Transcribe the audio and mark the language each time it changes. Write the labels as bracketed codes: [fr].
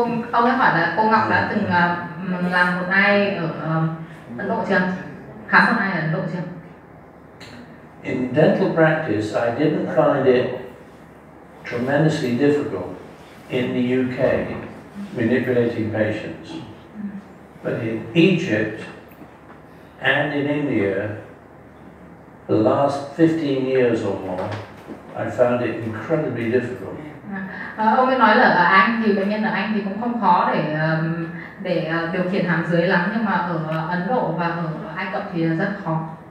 [vi] Ông ấy hỏi là cô Ngọc đã từng làm một ai ở Ấn Độ chưa? Khám một ai ở Ấn Độ chưa? [en] In dental practice, I didn't find it tremendously difficult in the UK manipulating patients. But in Egypt and in India, the last 15 years or more, I found it incredibly difficult. [vi] Ông ấy nói là ở Anh thì bệnh nhân ở Anh thì cũng không khó để điều khiển hàm dưới lắm, nhưng mà ở Ấn Độ và ở Ai Cập thì rất khó.